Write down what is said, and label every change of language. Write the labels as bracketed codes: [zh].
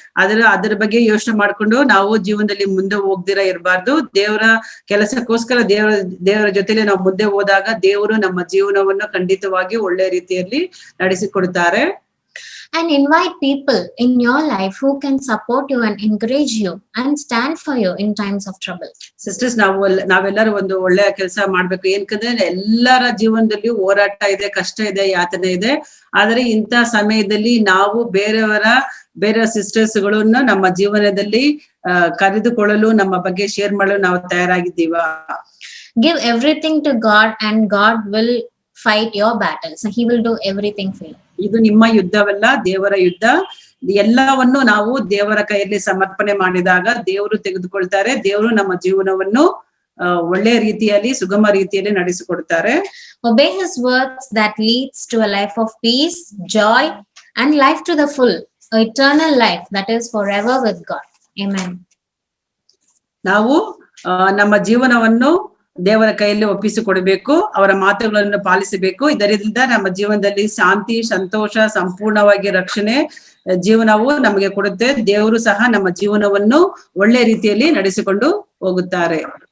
[kn] ಅದರ ಬಗ್ಗೆ ಯೋಚನೆ ಮಾಡ್ಕೊಂಡು ನಾವು ಜೀವನದಲ್ಲಿ ಮುಂದೆ ಹೋಗ್ದಿರ ಇರಬಾರ್ದು. ದೇವರ ಕೆಲಸಕ್ಕೋಸ್ಕರ ದೇವರ ಜೊತೆಲಿ ನಾವು ಮುಂದೆ ಹೋದಾಗ ದೇವರು ನಮ್ಮ ಜೀವನವನ್ನು ಖಂಡಿತವಾಗಿ ಒಳ್ಳೆ ರೀತಿಯಲ್ಲಿ ನಡೆಸಿಕೊಡ್ತಾರೆ. [en] And invite people in your life who can support you and encourage you and stand for you in times of trouble. [kn] Sisters, ನಾವೆಲ್ಲರೂ ಒಂದು ಒಳ್ಳೆಯ ಕೆಲಸ ಮಾಡ್ಬೇಕು. ಏನಕಂದ್ರೆ ಎಲ್ಲರ ಜೀವನದಲ್ಲಿ ಹೋರಾಟ ಇದೆ, ಕಷ್ಟ ಇದೆ, ಯಾತನೆ ಇದೆ. ಆದ್ರೆ ಇಂಥ ಸಮಯದಲ್ಲಿ ನಾವು ಬೇರೆ ಸಿಸ್ಟರ್ಸ್ಗಳನ್ನ ನಮ್ಮ ಜೀವನದಲ್ಲಿ ಕರೆದುಕೊಳ್ಳಲು, ನಮ್ಮ ಬಗ್ಗೆ ಶೇರ್ ಮಾಡಲು ನಾವು ತಯಾರಾಗಿದ್ದೀವ. [en] Give everything to God, and God will fight your battles, and He will do everything for you. [kn] ಇದು ನಿಮ್ಮ ಯುದ್ಧವಲ್ಲ, ದೇವರ ಯುದ್ಧ. ಎಲ್ಲವನ್ನು ನಾವು ದೇವರ ಕೈಯಲ್ಲಿ ಸಮರ್ಪಣೆ ಮಾಡಿದಾಗ ದೇವರು ತೆಗೆದುಕೊಳ್ತಾರೆ. ದೇವರು ನಮ್ಮ ಜೀವನವನ್ನು ಒಳ್ಳೆ ರೀತಿಯಲ್ಲಿ, ಸುಗಮ ರೀತಿಯಲ್ಲಿ ನಡೆಸಿಕೊಡ್ತಾರೆ. [en] Obey His words that leads to a life of peace, joy, and life to the full, eternal life that is forever with God. Amen. [kn] ನಾವು ನಮ್ಮ ಜೀವನವನ್ನು ದೇವರ ಕೈಯಲ್ಲಿ ಒಪ್ಪಿಸಿಕೊಡಬೇಕು, ಅವರ ಮಾತುಗಳನ್ನು ಪಾಲಿಸಬೇಕು. ಇದರಿಂದ ನಮ್ಮ ಜೀವನದಲ್ಲಿ ಶಾಂತಿ, ಸಂತೋಷ, ಸಂಪೂರ್ಣವಾಗಿ ರಕ್ಷಣೆ ಜೀವನವು ನಮಗೆ ಕೊಡುತ್ತೆ. ದೇವರು ಸಹ ನಮ್ಮ ಜೀವನವನ್ನು ಒಳ್ಳೆ ರೀತಿಯಲ್ಲಿ ನಡೆಸಿಕೊಂಡು ಹೋಗುತ್ತಾರೆ.